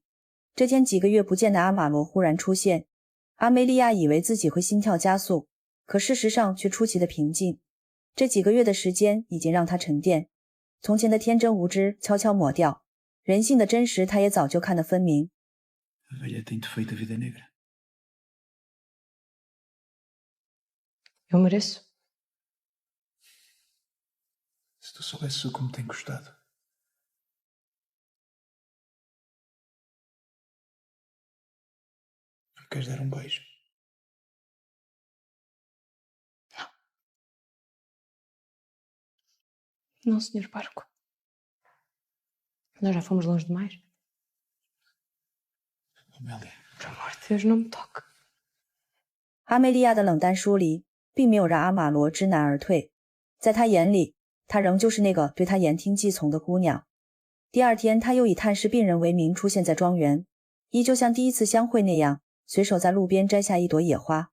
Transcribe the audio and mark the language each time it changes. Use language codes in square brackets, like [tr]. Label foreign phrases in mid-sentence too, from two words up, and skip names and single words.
[zh] 这天几个月不见的阿玛罗忽然出现，阿梅利亚以为自己会心跳加速，可事实上却出奇的平静。这几个月的时间已经让他沉淀，从前的天真无知悄悄抹掉，人性的真实他也早就看得分明。 [pt] A velha tem feito a vida negra. Eu mereço. Se tu soubesses o como tem gostado. Não queres dar beijo? Não, Sr. Parco. Nós já fomos longe demais. Amélia. Por amor de Deus, não me toque. [zh] 阿梅利亚的冷淡疏离并没有让阿玛罗知难而退，在他眼里，她仍旧是那个对他言听计从的姑娘。第二天，他又以探视病人为名出现在庄园，依旧像第一次相会那样，随手在路边摘下一朵野花。